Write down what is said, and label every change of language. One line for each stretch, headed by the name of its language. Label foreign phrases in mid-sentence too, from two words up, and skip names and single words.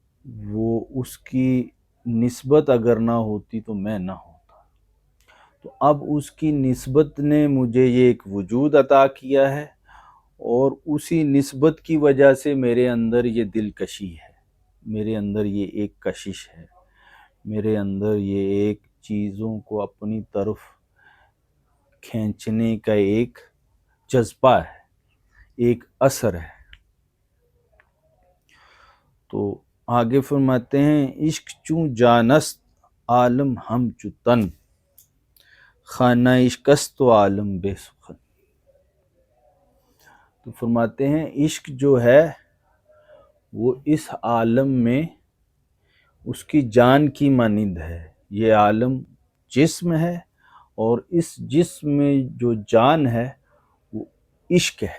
Urdu: وہ اس کی نسبت اگر نہ ہوتی تو میں نہ ہوتا، تو اب اس کی نسبت نے مجھے یہ ایک وجود عطا کیا ہے، اور اسی نسبت کی وجہ سے میرے اندر یہ دلکشی ہے، میرے اندر یہ ایک کشش ہے، میرے اندر یہ ایک چیزوں کو اپنی طرف کھینچنے کا ایک جذبہ ہے، ایک اثر ہے۔ تو آگے فرماتے ہیں
Persian: عشق چوں جانست عالم ہم چو تن، خانہ عشق است و عالم بے سخن۔
Urdu: تو فرماتے ہیں عشق جو ہے وہ اس عالم میں اس کی جان کی مانند ہے۔ یہ عالم جسم ہے، اور اس جسم میں جو جان ہے وہ عشق ہے۔